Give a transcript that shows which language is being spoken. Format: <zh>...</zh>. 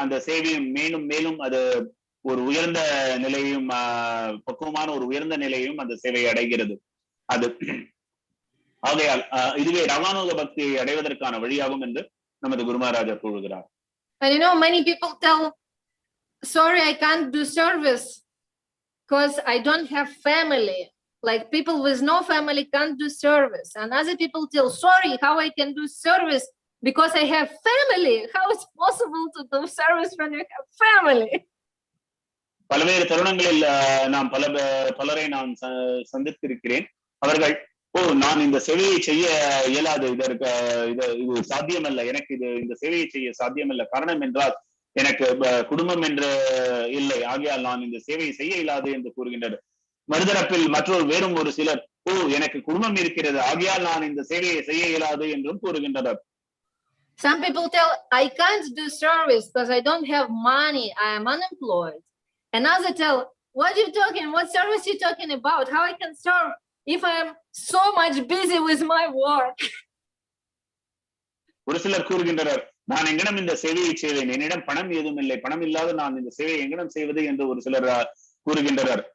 <ta>அந்த சேவையும் மேலும் மேலும் அது ஒரு உயர்ந்த நிலையும் பக்குவமான ஒரு உயர்ந்த நிலையும் அந்த சேவை அடைகிறது. அது ஆகையால் இதுவே ரவானுக பக்தியை அடைவதற்கான வழியாகும் என்று நமது குருமராஜர் கூறுகிறார்.</ta> <en>And you know, many people tell, sorry, I can't do service because I don't have family. Like people with no family can't do service. And other people tell, sorry, how I can do service because I have family. How it's possible to do service when you have family?</en> <ta>பல்வேறு தருணங்களில் நான் பலரை நான் சந்தித்திருக்கிறேன். அவர்கள், நான் இந்த சேவையை செய்ய இயலாது, இது சாத்தியமல்ல, எனக்கு இந்த சேவையை செய்ய சாத்தியமல்ல. காரணம் என்றால் எனக்கு குடும்பம் என்று இல்லை, ஆகையால் நான் இந்த சேவையை செய்ய இயலாது என்று கூறுகின்றனர். மறுதரப்பில் வேறும் ஒரு சிலர், எனக்கு குடும்பம் இருக்கிறது, ஆகையால் நான் இந்த சேவையை செய்ய இயலாது என்றும் கூறுகின்றனர்.</ta> <en>Some people tell, I can't do service because I don't have money, I am unemployed. Another tell, what are you talking, what service are you talking about? How I can serve if I am so much busy with my work?</en> <ta>ஒரு சிலர் கூறுகின்றனர், நான் எங்கனம் இந்த சேவையை செய்வேன், என்னிடம் பணம் ஏதும் இல்லை, பணம் இல்லாத நான் இந்த சேவையை எங்கனம் செய்வது என்று ஒரு சிலர் கூறுகின்றனர்.</ta>